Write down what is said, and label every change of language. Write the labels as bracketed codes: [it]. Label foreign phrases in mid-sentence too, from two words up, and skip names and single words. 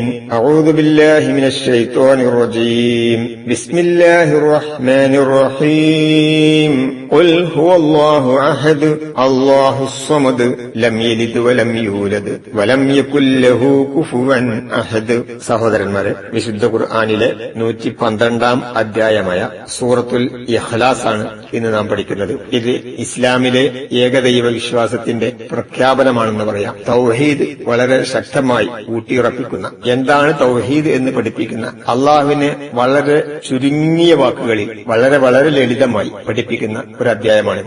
[ar] أعوذ بالله من الشيطان الرجيم. بسم الله الرحمن الرحيم. قل هو الله أحد الله الصمد لم يلد ولم يولد ولم يكن له كفوا أحد. [ml] സഹോദരന്മാരെ, വിശുദ്ധ ഖുർആനിലെ 112 അധ്യായമായ സൂറത്തുൽ ഇഖ്ലാസ് ആണ് ഇന്ന് നാം പഠിക്കുന്നത്. ഇത് ഇസ്ലാമിലെ ഏകദൈവ വിശ്വാസത്തിന്റെ പ്രഖ്യാപനമാണെന്ന് പറയാം. തൗഹീദ് വളരെ ശക്തമായി ഊട്ടിയുറപ്പിക്കുന്ന, എന്താണ് തൗഹീദ് എന്ന് പഠിപ്പിക്കുന്ന, അള്ളാഹുവിനെ വളരെ ചുരുങ്ങിയ വാക്കുകളിൽ വളരെ ലളിതമായി പഠിപ്പിക്കുന്ന ഒരു അധ്യായമാണിത്.